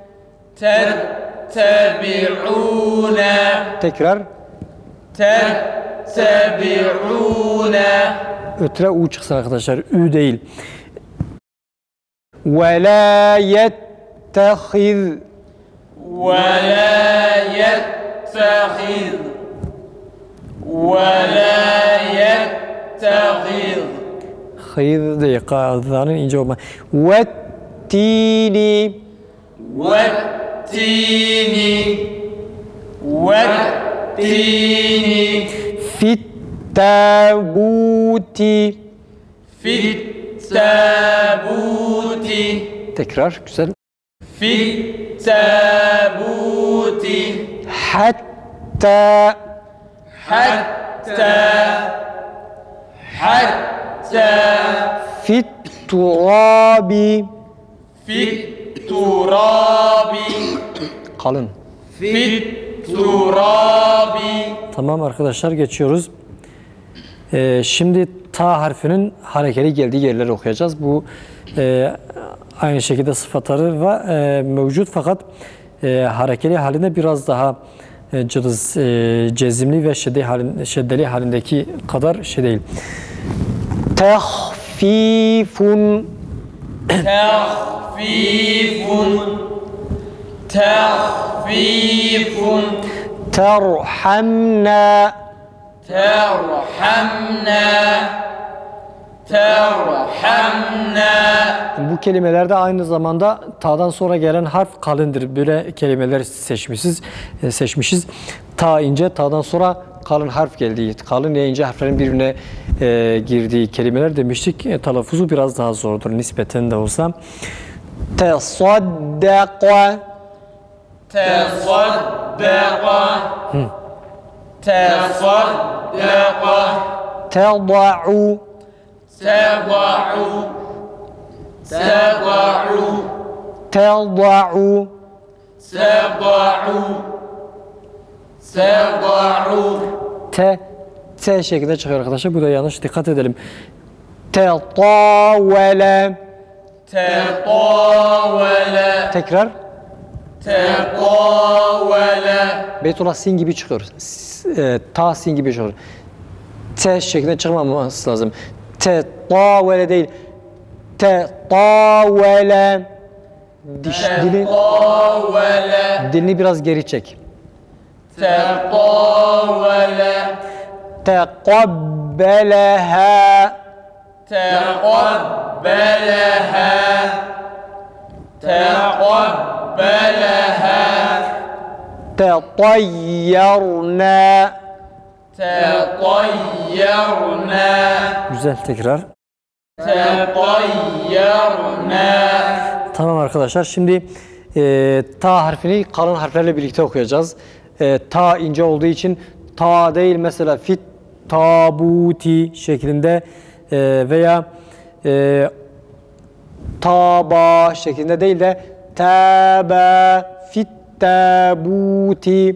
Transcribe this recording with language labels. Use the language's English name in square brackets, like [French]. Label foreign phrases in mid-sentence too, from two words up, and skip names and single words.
[Arabic] Tettebi'une. [Turkish] Tekrar. [Arabic] Tettebi'une. [Turkish] Ötre u çıksın arkadaşlar. Ü değil. [Arabic] ولا يتخذ. ولا يتخذ ولا يتخذ [Turkish] Hayır değil. Kağıtların ince olma. [Arabic] والتين. والتين والتين في التابوت. في التابوت [Turkish] Tekrar. Güzel. [Arabic] في التابوت Hatta. حتى في التراب. في التراب [Turkish] Kalın. [Arabic] في التراب. [Turkish] Tamam arkadaşlar, geçiyoruz. Şimdi ta harfinin harekeli geldiği yerleri okuyacağız. Bu aynı şekilde sıfatları mevcut, fakat harekeli halinde biraz daha cılız, cezimli ve şeddeli halindeki kadar şey değil. [Arabic] Tehfifun. تخفيف تخفيف Terhamna. ترحمنا ترحمنا. [Turkish] Bu kelimelerde aynı zamanda ta'dan sonra gelen harf kalındır. Böyle kelimeler seçmişiz. Ta ince, ta'dan sonra kalın harf geldiği, kalın ile ince harflerin birbirine girdiği kelimeler demiştik. Telaffuzu biraz daha zordur nispeten de olsa. [Arabic] Tesaddaqa, تصدق تصدق teda'u, تضع تضع teda'u, تضع تضع [Turkish] T şeklinde çıkıyor arkadaşlar. Bu da yanlış. Dikkat edelim. Tetavele. [Arabic] تطاول [Turkish] Tekrar. [Arabic] تطاول [Turkish] Beytullah sin gibi çıkıyor. Ta sin gibi çıkıyor. T şeklinde çıkmaması lazım. Tetavele değil. Tetavele. Dilini biraz geri çek. [Arabic] تطاول Tekabbeleha. تقبلها تقبلها Tetayyarna. تطيرنا [Turkish] Güzel tekrar. [Arabic] تطيرنا [Turkish] Tamam arkadaşlar. Şimdi ta harfini kalın harflerle birlikte okuyacağız. Ta ince olduğu için ta değil mesela [Arabic] في التابوت [Turkish] şeklinde veya taba şeklinde değil de [Arabic] طابا في التابوت.